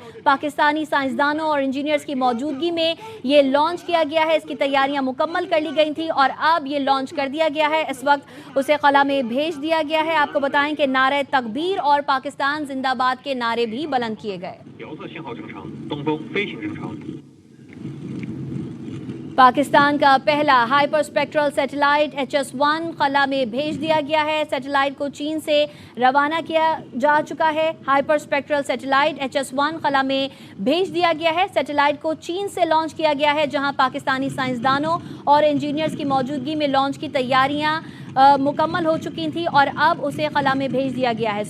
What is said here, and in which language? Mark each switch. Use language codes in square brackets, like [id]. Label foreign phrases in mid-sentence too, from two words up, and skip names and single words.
[ur] پاکستانی سائنسدانوں اور انجینئرز کی موجودگی میں یہ لانچ کیا گیا ہے۔ اس کی تیاریاں مکمل کر لی گئی تھیں اور اب یہ لانچ کر دیا گیا ہے۔ اس وقت اسے خلا میں بھیج دیا گیا ہے۔ آپ کو بتائیں کہ نعرہ تکبیر اور پاکستان زندہ باد کے نعرے بھی بلند کیے گئے۔ [zh] 遥测信号正常，东风飞行正常。 [ur] پاکستان کا پہلا [en] hyper spectral satellite [ur] HS-1 خلا میں بھیج دیا گیا ہے. سیٹلائٹ کو چین سے روانہ کیا جا چکا ہے. [en] hyper spectral satellite [ur] HS-1 خلا میں بھیج دیا گیا ہے. سیٹلائٹ کو چین سے لانچ کیا گیا ہے، جہاں پاکستانی سائنسدانوں اور انجینئرز کی موجودگی میں لانچ کی تیاریاں مکمل ہو چکی تھی اور اب اسے خلا میں بھیج دیا گیا ہے.